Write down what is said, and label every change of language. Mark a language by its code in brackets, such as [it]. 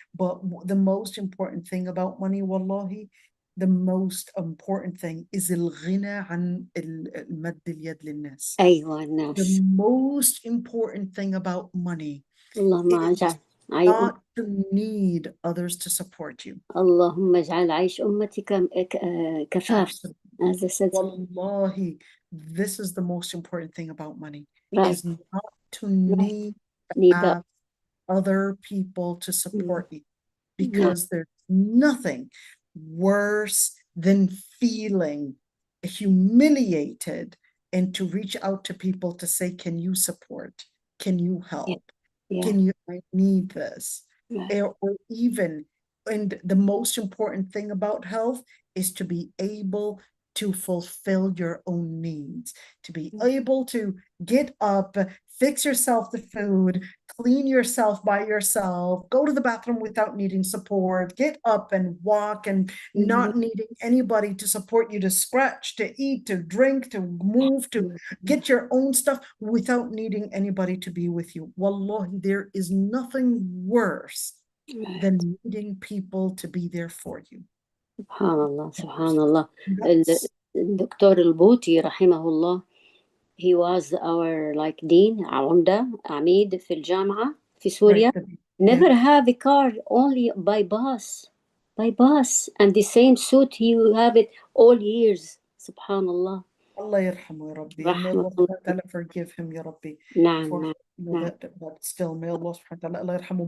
[en] But the most important thing about money, wallahi, the most important thing is [ar] الغنى عن مد اليد للناس. أيوة الناس. [en] The most important thing about money [ar] اللهم [en] is not to need others to support you. [ar] اللهم اجعل عيش أمتي كفاف. [en] As I said, Wallahi, this is the most important thing about money, is not to need other people to support you, because there's nothing worse than feeling humiliated and to reach out to people to say, can you support? Can you help? I need this. Or even, and the most important thing about health is to be able to fulfill your own needs, to be able to get up, fix yourself the food, clean yourself by yourself, go to the bathroom without needing support, get up and walk and not needing anybody to support you, to scratch, to eat, to drink, to move, to get your own stuff without needing anybody to be with you. Wallahi, there is nothing worse than needing people to be there for you. Subhanallah, subhanallah. That's Dr. [ar] البوطي رحمه الله, [en] he was our like dean, [ar] عمدة, عميد في الجامعة في سوريا. [en] right. Never have a car, only by bus. By bus. And the same suit, he will have it all years. Subhanallah. Allah yarhamu ya Rabbi. And may Allah subhanahu wa ta'ala forgive him, ya Rabbi. [ar] نعم [en] For [ar] نعم [en] you know, that still, may Allah subhanahu wa ta'ala, Allah yarhamu.